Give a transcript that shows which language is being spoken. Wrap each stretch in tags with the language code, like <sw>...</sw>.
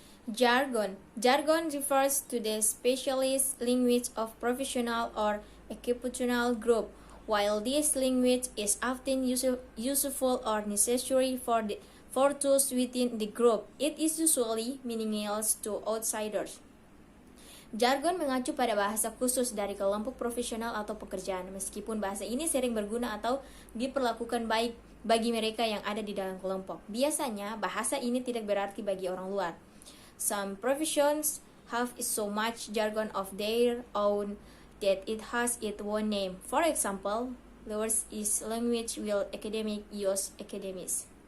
<en>Jargon refers to the specialist language of professional or occupational group. While this language is often useful or necessary for those within the group, it is usually meaningless to outsiders.</en> <id>Jargon mengacu pada bahasa khusus dari kelompok profesional atau pekerjaan, meskipun bahasa ini sering berguna atau diperlakukan baik bagi mereka yang ada di dalam kelompok. Biasanya, bahasa ini tidak berarti bagi orang luar.</id> <en>Some professions have so much jargon of their own that it has its own name. For example, theirs is language while academic use academies.</en>